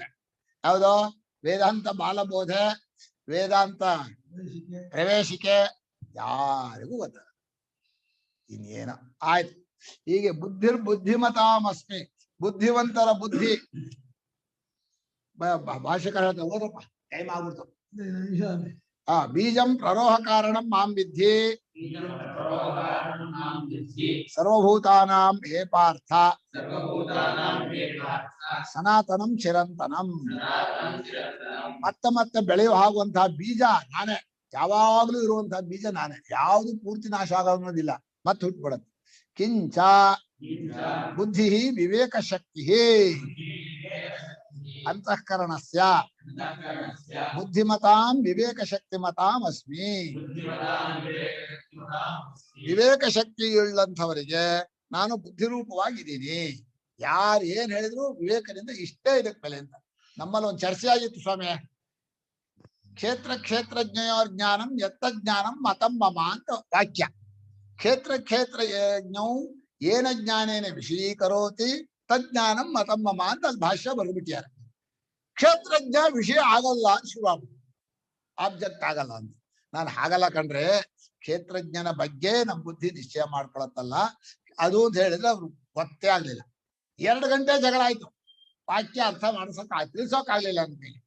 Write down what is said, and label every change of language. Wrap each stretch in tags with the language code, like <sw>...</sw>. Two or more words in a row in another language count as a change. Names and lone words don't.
<kn>ಯಾವ್ದೋ ವೇದಾಂತ ಬಾಲಬೋಧೆ, ವೇದಾಂತ ಪ್ರವೇಶಿಕೆ ಯಾರಿಗೂ ಗೊತ್ತ. ಇನ್ನೇನ ಆಯ್ತು. ಹೀಗೆ ಬುದ್ಧಿಮತಾಮಸ್ಮಿ, ಬುದ್ಧಿವಂತರ ಬುದ್ಧಿ. ಭಾಷೆಕಾರ ಓದಪ್ಪ, ಟೈಮ್ ಆಗ್ಬಿಡ್ತು.</kn> <sa>ಬೀಜಂ ಪ್ರರೋಹ ಕಾರಣಂ ಮಾಂ ವಿದ್ಧಿ ಸರ್ವಭೂತಾನಾಂ ಹೇ ಪಾರ್ಥ ಸನಾತನಂ ಚಿರಂತನಂ.</sa> <kn>ಮತ್ತೆ ಬೆಳೆಯೋ ಆಗುವಂತಹ ಬೀಜ ನಾನೇ, ಯಾವಾಗ್ಲೂ ಇರುವಂತಹ ಬೀಜ ನಾನೇ, ಯಾವುದು ಪೂರ್ತಿ ನಾಶ ಆಗೋದಿಲ್ಲ, ಮತ್ತೆ ಹುಟ್ಬಿಡತ್ತೆ.</kn> <sa>ಕಿಂಚ ಬುದ್ಧಿ ವಿವೇಕ ಶಕ್ತಿ ಅಂತಃಕರಣಸ್ಯ ಬುದ್ಧಿಮತಾಂ ವಿವೇಕ ಶಕ್ತಿಮತಾಂ ಅಸ್ಮಿ.</sa> <kn>ವಿವೇಕ ಶಕ್ತಿಯುಳ್ಳಂಥವರಿಗೆ ನಾನು ಬುದ್ಧಿರೂಪವಾಗಿದ್ದೀನಿ. ಯಾರು ಏನ್ ಹೇಳಿದ್ರು ವಿವೇಕದಿಂದ ಇಷ್ಟೇ ಇದಕ್ಕೆ ಬೆಲೆ ಅಂತ. ನಮ್ಮಲ್ಲಿ ಒಂದು ಚರ್ಚೆ ಆಗಿತ್ತು ಸ್ವಾಮಿ,</kn> <sa>ಕ್ಷೇತ್ರಜ್ಞಯೋರ್ ಜ್ಞಾನಂ ಯತ್ತ ಜ್ಞಾನಂ ಮತಂ ಮಮ</sa> <kn>ಅಂತ ವಾಕ್ಯ.</kn> <sa>ಕ್ಷೇತ್ರಜ್ಞೌ ಏನ ಜ್ಞಾನೇನ ವಿಷಯೀಕರೋತಿ ತಜ್ಞಾನಂ ಮತಂ ಮಮ</sa> <kn>ಅಂತ ಅಲ್ಲಿ ಭಾಷ್ಯ ಬರ್ಬಿಟ್ಟಿದ್ದಾರೆ. ಕ್ಷೇತ್ರಜ್ಞ ವಿಷಯ ಆಗಲ್ಲ ಅಂತ ಶುರುವಾಗ್ಬಿಟ್ಟು, ಆಬ್ಜೆಕ್ಟ್ ಆಗಲ್ಲ ಅಂತ. ನಾನು ಹಾಗಲ್ಲ ಕಣ್ರೆ, ಕ್ಷೇತ್ರಜ್ಞನ ಬಗ್ಗೆ ನಮ್ ಬುದ್ಧಿ ನಿಶ್ಚಯ ಮಾಡ್ಕೊಳತ್ತಲ್ಲ ಅದು ಅಂತ ಹೇಳಿದ್ರೆ ಅವ್ರು ಗೊತ್ತೇ ಆಗ್ಲಿಲ್ಲ. 2 ಗಂಟೆ ಜಗಳ ಆಯ್ತು, ವಾಕ್ಯ ಅರ್ಥ ತಿಳಿಸೋಕಾಗ್ಲಿಲ್ಲ ಅಂತ.</kn>